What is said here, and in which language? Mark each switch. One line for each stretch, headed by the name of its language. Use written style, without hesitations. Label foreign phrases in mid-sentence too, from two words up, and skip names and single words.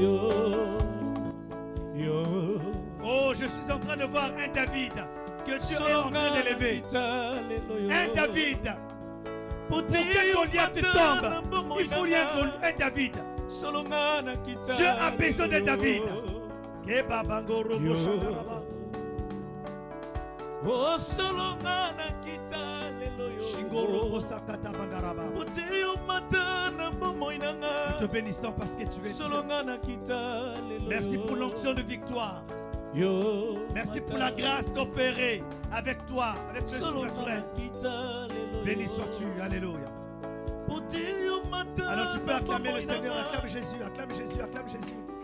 French: Oh, je suis en train de voir un David que Dieu est en train d'élever. Un David. Pour que Goliath tombe, il faut lui un David. Dieu a besoin de David.
Lingala: Oh, solongana kita lelo yo. Shingoro Osakata Bangaraba.
French: Nous te bénissons parce que tu es Dieu. Merci pour l'onction de victoire. Merci pour la grâce d'opérer avec toi, avec le surnaturel. Béni sois-tu, alléluia. Alors tu peux acclamer le Seigneur, acclame Jésus, acclame Jésus, acclame Jésus.